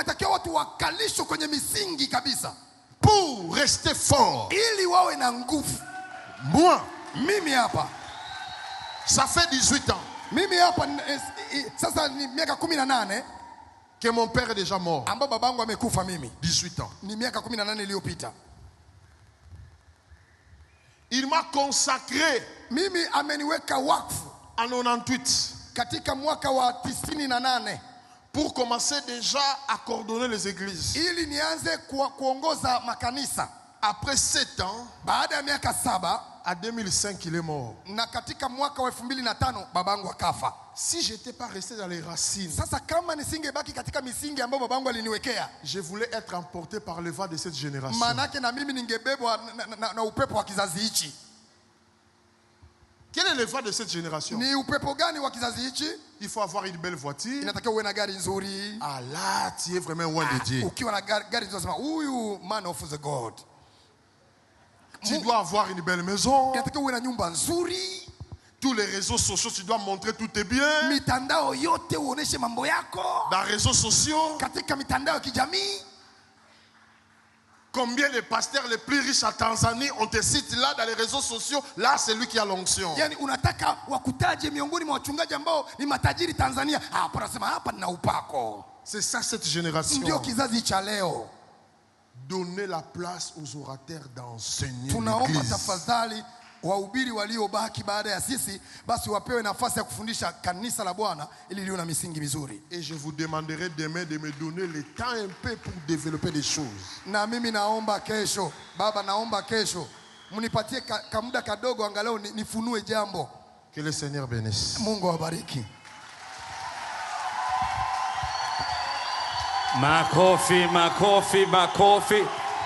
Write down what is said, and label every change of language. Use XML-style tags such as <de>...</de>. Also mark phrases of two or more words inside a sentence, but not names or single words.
<fr>Pour rester fort. Moi, ça fait 18 ans.</fr> <sw>Mimi hapa sasa ni miaka 18</sw> <fr>que mon père est déjà mort.</fr> <sw>Amba babangu amekufa mimi.</sw> <fr>18 ans.</fr> <sw>Ni miaka 18 iliyopita.</sw> <fr>Il m'a consacré.</fr> <sw>Mimi ameniweka wakfu</sw> <fr>en 98</fr> <sw>katika mwaka wa 98</sw> <fr>pour commencer déjà à coordonner les églises.</fr> <sw>Ili nianze kuongoza makanisa.</sw> <fr>Après 7 ans,</fr> <sw>baada ya miaka 7,</sw> <fr>à 2005 il est mort.</fr> <sw>Na katika mwaka wa 2005 babangu akafa.</sw> <fr>Si j'étais pas resté dans les racines,</fr> <sw>sasa kama nisingebaki katika misingi ambayo babangu aliniwekea,</sw> <fr>je voulais être emporté par le vent de cette génération.</fr> <sw>Manake na mimi ningebebwa na upepo wa kizazi hichi.</sw> <fr>Quel est le vent de cette génération?</fr> <sw>Ni upepo gani wa kizazi hichi?</sw> <fr>Il faut avoir une belle voiture.</fr> <sw>Inatakiwa uwe na gari nzuri.</sw> <fr>Ah là, tu es vraiment loin de Dieu.</fr> <sw>Ukiwa na gari nzuri sema huyu</sw> <en>man of the God.</en> <fr>Tu dois avoir une belle maison.</fr> <sw>Inatakiwa uwe na nyumba nzuri.</sw> <fr>Tous les réseaux sociaux, tu dois montrer tout est bien.</fr> <sw>Mitandao yote uoneshe mambo yako.</sw> <fr>Dans les réseaux sociaux.</fr> <sw>Katika mitandao ya kijamii.</sw> <fr>Combien de pasteurs les plus riches à Tanzanie, on te cite là dans les réseaux sociaux, là c'est lui qui a l'onction.</fr> <sw>Yani unataka wakutaje miongoni mwa wachungaji ambao ni matajiri Tanzania. Hapa nasema hapa nina upako.</sw> <fr>C'est ça cette génération.</fr> <sw>Ndio kizazi cha leo.</sw> <fr>Donner la place aux orateurs d'enseigner.</fr> <sw>Tunaomba tafadhali wahubiri waliobaki baada ya sisi basi wapewe nafasi ya kufundisha kanisa la Bwana ili liwe na misingi mizuri.</sw> <fr>Et je vous demanderai demain de me donner le temps un peu pour développer des choses.</fr> <sw>Na mimi naomba kesho, baba naomba kesho mnipatie muda kadogo angalau nifunue jambo.</sw> <fr>Que le Seigneur bénisse.</fr> <sw>Mungu awabariki. Makofi, makofi, makofi.</sw>